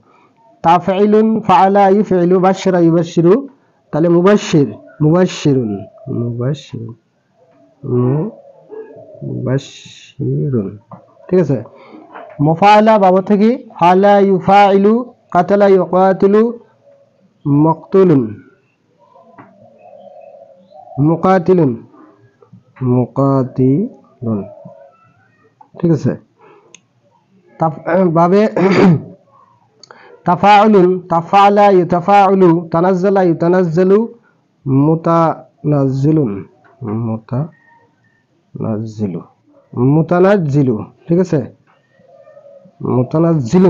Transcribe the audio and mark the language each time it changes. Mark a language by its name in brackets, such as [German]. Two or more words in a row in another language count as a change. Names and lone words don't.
[Arabic] تفعيل فعّل يفعّل بشّر يبشّر, তাহলে مبشّر، مبشّرٌ، مبشّرٌ، مبشّرٌ, [Bangla] ঠিক আছে। [Arabic] مفاعلة باب থেকে فاعل يفاعل قاتل يقاتل مقتولٌ، مقاتلٌ، مقاتلٌ, [Bangla] ঠিক আছে। [Arabic] باب تفاعل تفاعل يتفاعل تنزّل يتنزّل متنزّلٌ، متنزّلُ، متنزّلُ, [Bangla] ঠিক আছে, [Arabic] মুতানাজ্জিলুন।